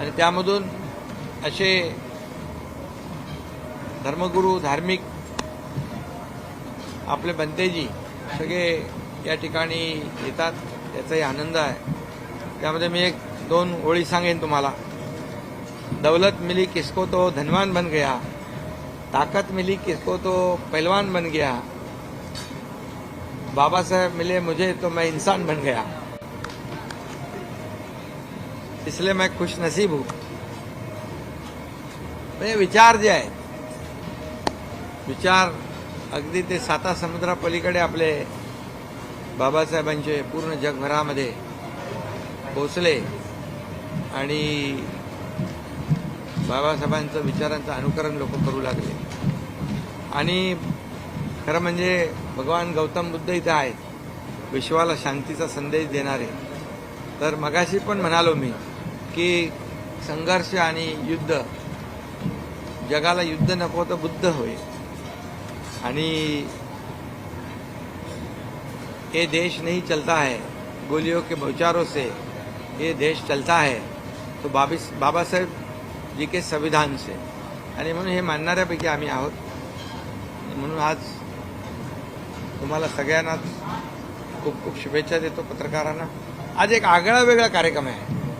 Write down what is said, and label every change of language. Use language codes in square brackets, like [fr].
[mr] आणि त्यामधून असे धर्मगुरू, धार्मिक आपले भंतेजी सगळे या ठिकाणी येतात, याचाही आनंद आहे. त्यामध्ये मी एक दोन ओळी सांगेन तुम्हाला. [hi] दौलत मिली किसको तो धनवान बन गया, ताकत मिली किसको तो पहलवान बन गया, बाबा साहेब मिले मुझे तो मैं इंसान बन गया, इसलिए मैं खुश नसीब हूं. [mr] म्हणजे विचार जे आहेत, विचार अगदी ते साता समुद्रापलीकडे आपले बाबासाहेबांचे पूर्ण जगभरामध्ये पोचले आणि बाबासाहेबांचं विचारांचं अनुकरण लोक करू लागले. आणि खरं म्हणजे भगवान गौतम बुद्ध इथं आहेत, विश्वाला शांतीचा संदेश देणारे. तर मगाशी पण म्हणालो मी की संघर्ष आणि युद्ध, जगाला युद्ध नको तर बुद्ध होय. [hi] आणि ये देश नहीं चलता है गोलियों के बौछारों से, ये देश चलता है तो बाबा साहेब जी के संविधान से. [mr] आणि म्हणून हे मानणाऱ्यापैकी आम्ही आहोत. म्हणून आज तुम्हाला सगळ्यांनाच खूप खूप शुभेच्छा देतो पत्रकारांना. आज एक आगळा वेगळा कार्यक्रम आहे.